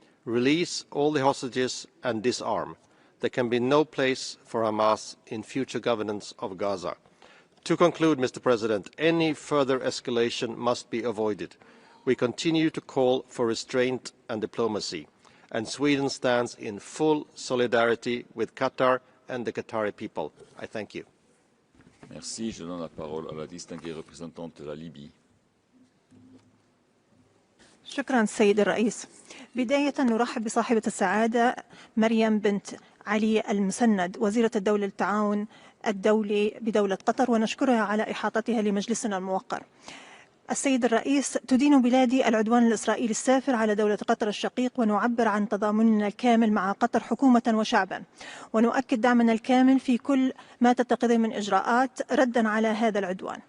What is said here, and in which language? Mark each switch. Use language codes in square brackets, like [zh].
[en] Release all the hostages and disarm. There can be no place for Hamas in future governance of Gaza. To conclude, Mr. President, any further escalation must be avoided. We continue to call for restraint and diplomacy, and Sweden stands in full solidarity with Qatar and the Qatari people. I thank you. [fr] Merci. Je donne la parole à la distinguée représentante de la Libye. [ar] شكرا سيد الرئيس. بداية نرحب بصاحبة السعادة مريم بنت علي المسند وزيرة الدولة للتعاون الدولي بدولة قطر، ونشكرها على إحاطتها لمجلسنا الموقر. السيد الرئيس، تدين بلادي العدوان الإسرائيلي السافر على دولة قطر الشقيق، ونعبر عن تضامننا الكامل مع قطر حكومة وشعبا، ونؤكد دعمنا الكامل في كل ما تتخذه من إجراءات ردا على هذا العدوان.